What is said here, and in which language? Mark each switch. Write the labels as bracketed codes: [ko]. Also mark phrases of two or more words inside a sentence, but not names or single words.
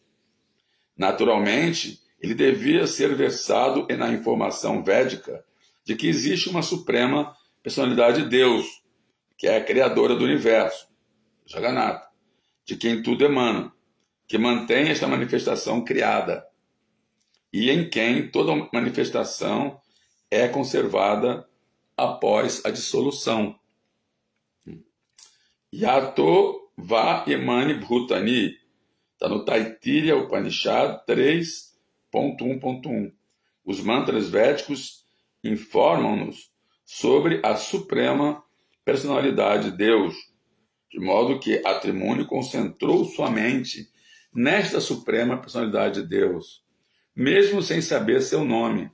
[pt] Naturalmente, ele devia ser versado na informação védica de que existe uma suprema personalidade de Deus, que é a criadora do universo, Jagannatha, de quem tudo emana, que mantém esta manifestação criada, e em quem toda manifestação é conservada após a dissolução. [sa] Yato va imani bhutani, [pt] está no Taittiriya Upanishad 3.1.1. Os mantras védicos informam-nos sobre a suprema personalidade de Deus, de modo que Atri Muni concentrou sua mente nesta suprema personalidade de Deus, mesmo sem saber seu nome.